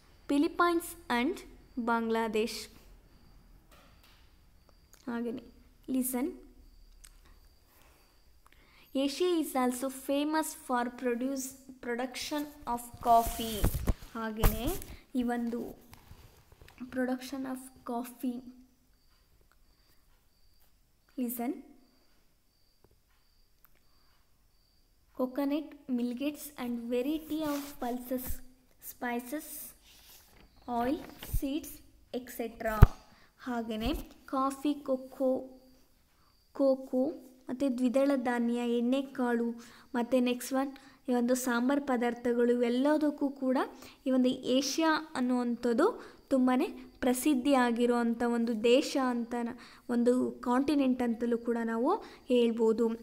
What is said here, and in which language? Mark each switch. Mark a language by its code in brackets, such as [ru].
[en] Philippines and Bangladesh. [kn] ಹಾಗೆಯೇ [en] Listen, Asia is also famous for production of coffee. [kn] ಹಾಗೆಯೇ ಈ ಒಂದು [en] Production of coffee, listen, coconut, millets and variety of pulses, spices, oil, seeds, etc. [kn] ಹಾಗೆಯೇ coffee, cocoa ಮತ್ತು ದ್ವಿದಳ ಧಾನ್ಯ, ಎಣ್ಣೆಕಾಳು ಮತ್ತು [en] next one [kn] ಈ ಒಂದು ಸಾಂಬಾರು ಪದಾರ್ಥಗಳು ಇವೆಲ್ಲದಕ್ಕೂ ಕೂಡ ಈ ಒಂದು ಏಷ್ಯಾ ಅನ್ನುವಂಥದ್ದು ತುಂಬಾ ಪ್ರಸಿದ್ಧಿ ಆಗಿರುವಂಥ ಒಂದು ದೇಶ ಅಂತ, ಒಂದು ಕಾಂಟಿನೆಂಟ್ ಅಂತಲೂ ಕೂಡ ನಾವು ಹೇಳ್ಬೋದು.